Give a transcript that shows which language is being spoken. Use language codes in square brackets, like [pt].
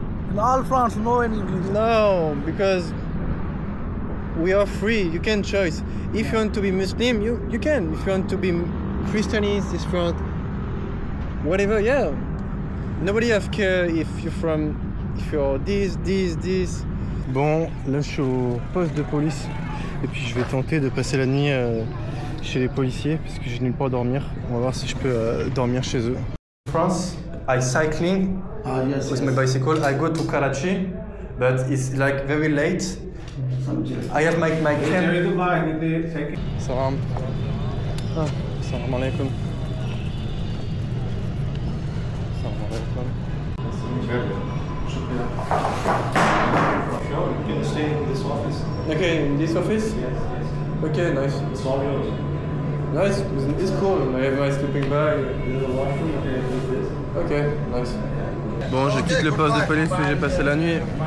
[en] In all France, no any religion. No, because we are free. You can choose. If you want to be Muslim, you can. If you want to be Christianist, if you want whatever, yeah. Nobody have care if you're this. [fr] Bon, là je suis au poste de police et puis je vais tenter de passer la nuit chez les policiers parce que j'ai nulle part à dormir. On va voir si je peux dormir chez eux. [en] France, I cycling with my bicycle. I go to Karachi, but it's like very late. I have my camera. [ar] Salam. Salam alaikum. Salam alaikum. [en] Sure, you can stay in this office. Okay, in this office? Yes. Okay, nice. It's all yours. Nice, it's cool. I have my sleeping bag. There's a washroom, you can use this. Ok, nice. [fr] Bon, je quitte le poste de police où j'ai passé la nuit.